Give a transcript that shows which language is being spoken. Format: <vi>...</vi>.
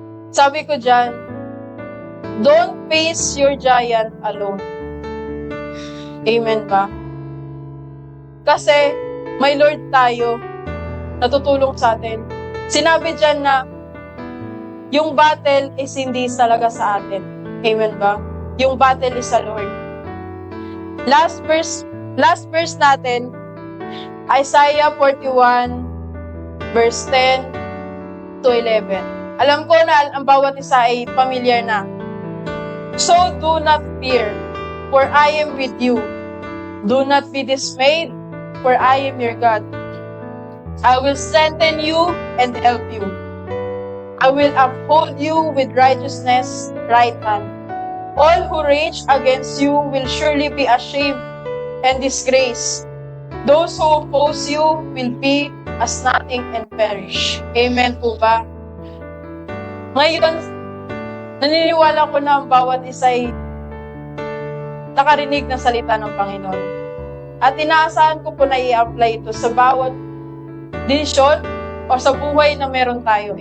<tl>Sabi ko dyan,</tl> <en>don't face your giant alone.</en> <tl>Amen ba? Kasi may Lord tayo na tutulong sa atin. Sinabi dyan na yung battle is hindi talaga sa atin. Amen ba? Yung battle is sa Lord. Last verse natin, Isaiah 41, verse 10 to 11. Alam ko na ang bawat isa ay familiar na.</tl> <en>So do not fear, for I am with you. Do not be dismayed, for I am your God. I will strengthen you and help you. I will uphold you with righteousness' right hand. All who rage against you will surely be ashamed and disgraced. Those who oppose you will be as nothing and perish.</en> <tl>Amen po ba? Ngayon, naniniwala ko na ang bawat isa ay nakarinig ng salita ng Panginoon. At inaasahan ko po na i-apply ito sa bawat desisyon o sa buhay na meron tayo.</tl>